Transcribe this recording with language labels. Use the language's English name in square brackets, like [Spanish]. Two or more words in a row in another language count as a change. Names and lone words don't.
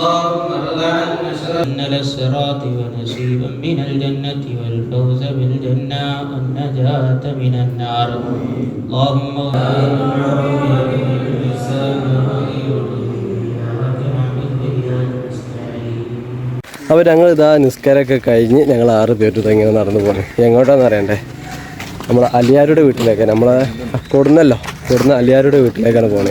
[Arabic] للصراط ونصيبا من الجنة والفوز بالجنة والنجاة من النار اللهم [Malayalam] അപ്പോൾ ഞങ്ങൾ ഇതാ നിസ്കാരമൊക്കെ കഴിഞ്ഞ് ഞങ്ങൾ 6 പേര് ഇങ്ങനെ നടന്നു പോകുന്നു. എങ്ങോട്ടാണെന്ന് അറിയണ്ടേ? നമ്മൾ അലിയാരുടെ വീട്ടിലേക്ക്, നമ്മളെ കൊടുന്നല്ലോ, കൊടുന്ന അലിയാരുടെ വീട്ടിലേക്കാണ് പോകുന്നത്.